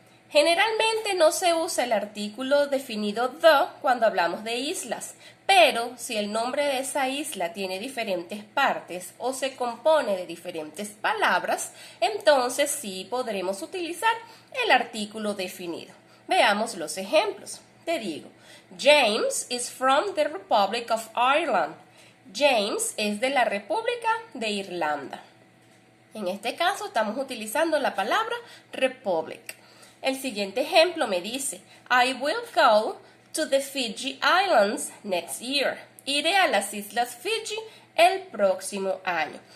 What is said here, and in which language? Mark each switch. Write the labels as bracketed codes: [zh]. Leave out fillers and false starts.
[es] Generalmente no se usa el artículo definido the cuando hablamos de islas, pero si el nombre de esa isla tiene diferentes partes o se compone de diferentes palabras, entonces sí podremos utilizar el artículo definido. Veamos los ejemplos. Te digo, [en] James is from the Republic of Ireland. [es] James es de la República de Irlanda. En este caso estamos utilizando la palabra republic. El siguiente ejemplo me dice, [en] I will go to the Fiji Islands next year. [es] Iré a las Islas Fiji el próximo año.